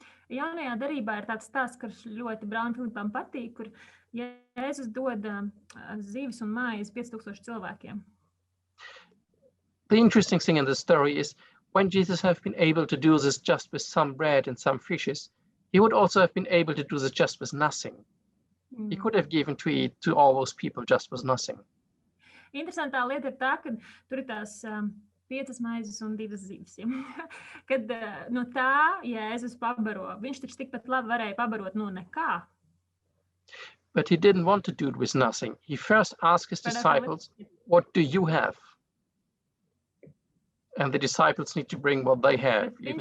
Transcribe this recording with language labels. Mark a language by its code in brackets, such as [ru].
[lv] Jaunajā darībā ir tāds stāsts, kurš ļoti brālim Filipam patīk, kur Jēzus dod zivis un mājas 5,000 cilvēkiem. [en] The interesting thing in the story is when Jesus have been able to do this just with some bread and some fishes, he would also have been able to do this just with nothing. He could have given to eat to all those people just with nothing. [lv] Interesantā lieta ir tā, ka tur ir tās 5 maizes un 2 zivis. Kad no tā Jēzus pabaro, viņš taču tikpat labi varēja pabarot no nekā. [en] But he didn't want to do it with nothing. He first asked his disciples, what do you have? And the disciples need to bring what they have.